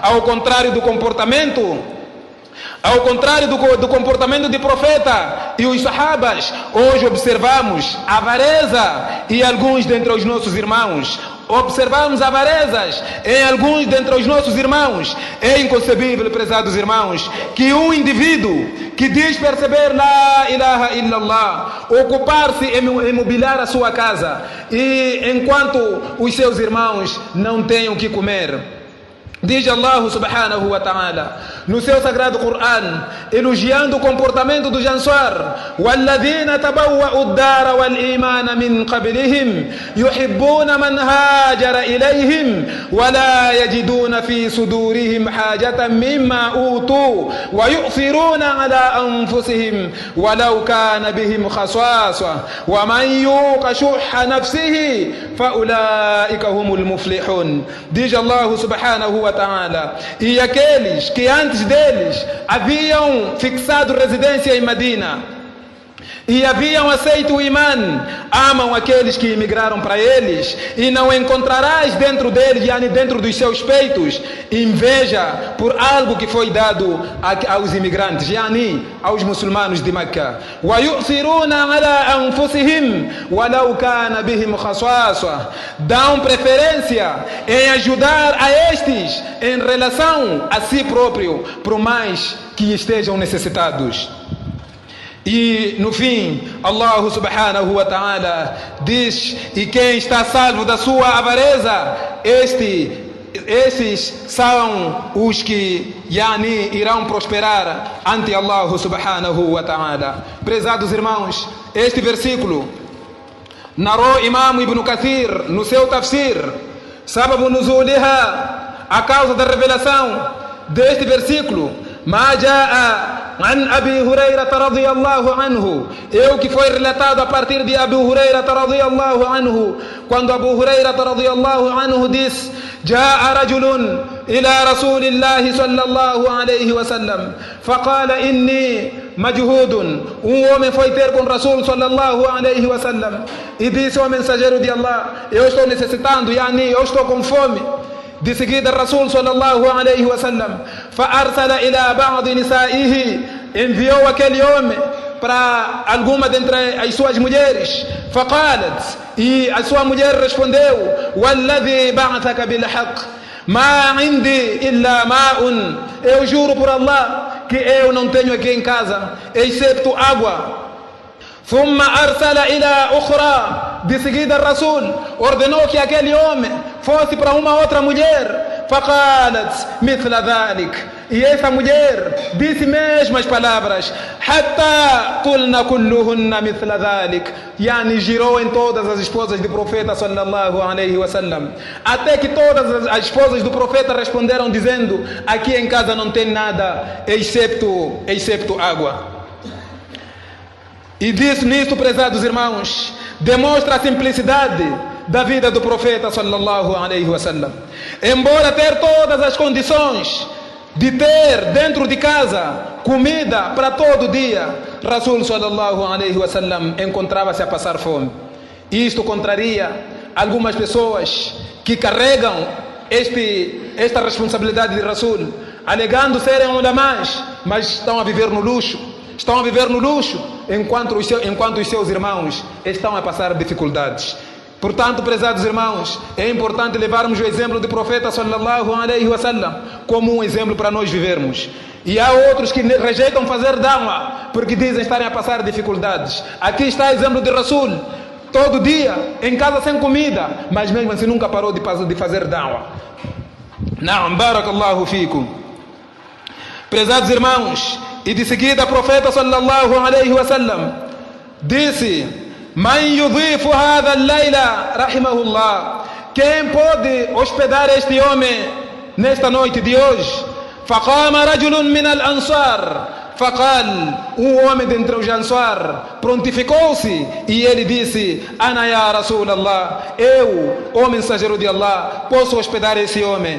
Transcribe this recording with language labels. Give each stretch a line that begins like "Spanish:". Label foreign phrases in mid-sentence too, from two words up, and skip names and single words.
Portuguese: Ao contrário do comportamento do profeta e os sahabas, hoje observamos avareza em alguns dentre os nossos irmãos. Observamos avarezas em alguns dentre os nossos irmãos. É inconcebível, prezados irmãos, que um indivíduo que diz perceber
Arabic: لا إله إلا الله,
Portuguese: ocupar-se em mobiliar a sua casa, e enquanto os seus irmãos não tenham o que comer. Diz
Arabic: الله سبحانه وتعالى
Portuguese: no seu sagrado Coran, elogiando o comportamento dos Ansar:
Arabic: وَالَّذِينَ تَبَوَّأُوا الدَّارَ وَالْإِيمَانَ مِنْ قَبْلِهِمْ يُحِبُّونَ مَنْ هَاجَرَ إِلَيْهِمْ وَلَا يَجِدُونَ فِي صُدُورِهِمْ حَاجَةً مِّمَّا أُوتُوا وَيُؤْثِرُونَ عَلَى أَنفُسِهِمْ وَلَوْ كَانَ بِهِمْ خَصَاصَةٌ وَمَنْ يُوقَ شُحَّ نَفْسِهِ فَأُولَئِكَ هُمُ الْمُفْلِحُونَ.
Portuguese: Diz
Arabic: الله سبحانه وتعالى:
Portuguese: e aqueles que antes deles haviam fixado residência em Medina e haviam aceito o imã, amam aqueles que emigraram para eles, e não encontrarás dentro deles, yani dentro dos seus peitos, inveja por algo que foi dado aos imigrantes, yani aos muçulmanos de Meca.
Arabic: وَيُؤْثِرُونَ عَلَى أَنفُسِهِمْ وَلَوْ كَانَ بِهِمْ خَصَاصَةٌ.
Portuguese: Dão preferência em ajudar a estes em relação a si próprio, por mais que estejam necessitados. E no fim,
Arabic: الله سبحانه وتعالى
Portuguese: diz: e quem está salvo da sua avareza, esses são os que irão prosperar ante
Arabic: الله سبحانه وتعالى.
Portuguese: Prezados irmãos, este versículo narrou Imam Ibn Kathir no seu tafsir,
Arabic: سبب نزولها,
Portuguese: a causa da revelação deste versículo:
Arabic: ما جاء عن أبي هريرة رضي الله عنه.
Portuguese: Que foi relatado a partir de Abu Huraira
Arabic: رضي الله عنه,
Portuguese: quando Abu Huraira
Arabic: رضي الله عنه
Portuguese: diz:
Arabic: جاء رجل إلى رسول الله صلى الله عليه وسلم فقال إني مجهود.
Portuguese: Homem foi ter com Rasul
Arabic: صلى الله عليه وسلم
Portuguese: e disse ao mensageiro de Allah: eu estou necessitando, eu estou com fome. De seguida,
Arabic: رسول صلى الله عليه وسلم فأرسل إلى بعض نسائه,
Portuguese: enviou aquele homem para alguma dentre as suas mulheres. Faqalat, e a sua mulher respondeu:
Arabic: والذي بعثك بالحق ما عندي إلا ماء.
Portuguese: Eu juro por Allah que eu não tenho aqui em casa excepto água.
Arabic: ثم أرسل إلى أخرى.
Portuguese: De seguida, Rasul ordenou que aquele homem fosse para uma outra mulher.
Arabic: فقالت مثل ذلك.
Portuguese: E essa mulher disse mesmas palavras.
Arabic: حتى قلنا كلهن مثل ذلك.
Portuguese: Girou em todas as esposas do profeta
Arabic: صلى الله عليه وسلم,
Portuguese: até que todas as esposas do profeta responderam dizendo: aqui em casa não tem nada excepto água. E disso nisto, prezados irmãos, demonstra a simplicidade da vida do profeta
Arabic: صلى الله عليه وسلم.
Portuguese: Embora ter todas as condições de ter dentro de casa comida para todo dia, Rasul
Arabic: صلى الله عليه وسلم
Portuguese: encontrava-se a passar fome. Isto contraria algumas pessoas que carregam esta responsabilidade de Rasul, alegando serem ulamás, mas estão a viver no luxo. Estão a viver no luxo enquanto os seus irmãos estão a passar dificuldades. Portanto, prezados irmãos, é importante levarmos o exemplo do profeta
Arabic: صلى الله عليه وسلم
Portuguese: como um exemplo para nós vivermos. E há outros que rejeitam fazer da'wah porque dizem estarem a passar dificuldades. Aqui está o exemplo de Rasul, todo dia em casa sem comida, mas mesmo assim nunca parou de fazer da'wah.
Arabic: نعم، بارك الله فيكم.
Portuguese: Prezados irmãos, e de seguida o profeta
Arabic: صلى الله عليه وسلم
Portuguese: disse:
Arabic: من يضيف هذا الليلة رحمه الله.
Portuguese: Quem pode hospedar este homem nesta noite de hoje?
Arabic: فقام رجل من الأنصار. Faqal,
Portuguese: homem dentre os Ansar prontificou-se e ele disse:
Arabic: أنا يا رسول الله,
Portuguese: eu, o mensageiro de Allah, posso hospedar esse homem.